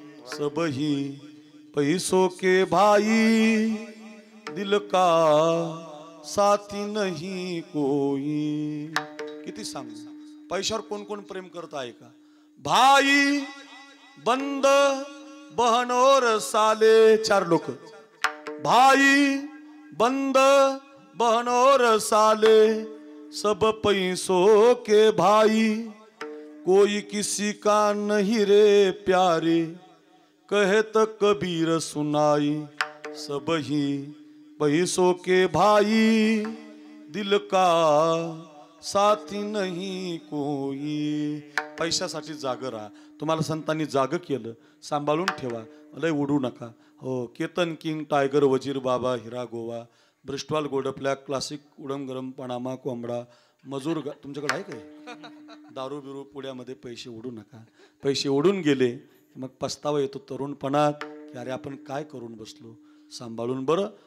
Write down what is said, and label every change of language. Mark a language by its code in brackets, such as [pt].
[hi] सबही पैसों के भाई दिल का साथी नहीं कोई. [mr] किती सांगू. पैशावर कोण कोण प्रेम करत आहे का. [hi] भाई बंद बहन और साले, [mr] चार लोक. [hi] भाई बंद बहन और साले सब पैसों के भाई, कोई किसी का नहीं रे प्यारे, कहत कबीर सुनाई. सब ही पैसों के भाई दिल का साथी नहीं कोई. [mr] पैशासाठी जाग राहा. तुम्हाला संतांनी जाग केलं, सांभाळून ठेवा, लय उडू नका. हो, केतन किंग टायगर वजीर बाबा हिरा गोवा ब्रिस्टॉल गोडपल्या क्लासिक उडम गरम पनामा कोंबडा मजूर तुमच्याकडे आहे काय. दारू बिरू पुण्यामध्ये पैसे उडू नका. पैसे उडून गेले मग पस्तावा येतो तरुणपणात की अरे आपण काय करून बसलो. सांभाळून बरं.